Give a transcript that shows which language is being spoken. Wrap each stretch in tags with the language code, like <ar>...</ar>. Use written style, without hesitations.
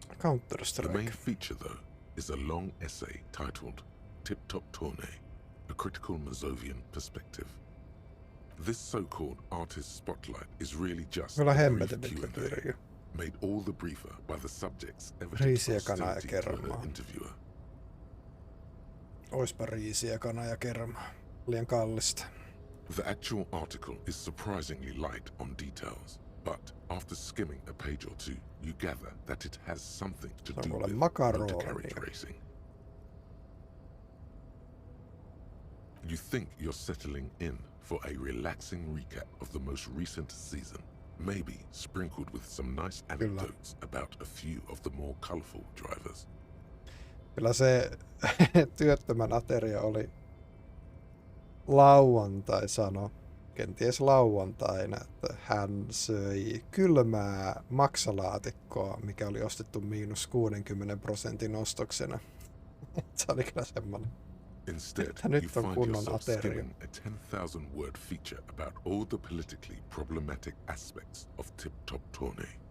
<en>The main feature, though, is a long essay titled Tip Top Tourney, a critical Mazovian perspective. This so-called artist spotlight is really just a brief Q&A, made all the briefer by the subject's evident hostility to an interviewer.</en> <fi>Oispa riisiä, kana ja kerma. Liian kallista.</fi> <en>The actual article is surprisingly light on details, but after skimming a page or two, you gather that it has something to do with motor carriage racing. You think you're settling in for a relaxing recap of the most recent season, maybe sprinkled with some nice anecdotes about a few of the more colourful drivers.</en> <fi>Kyllä se työttömän ateria oli lauantai sano, kenties lauantaina, että hän söi kylmää maksalaatikkoa, mikä oli ostettu -60% ostoksena. Se oli kyllä semmoinen.</fi> <en>Instead, you find yourself skimming a 10,000-word feature about all the politically problematic aspects of Tip Top Tourney.</en>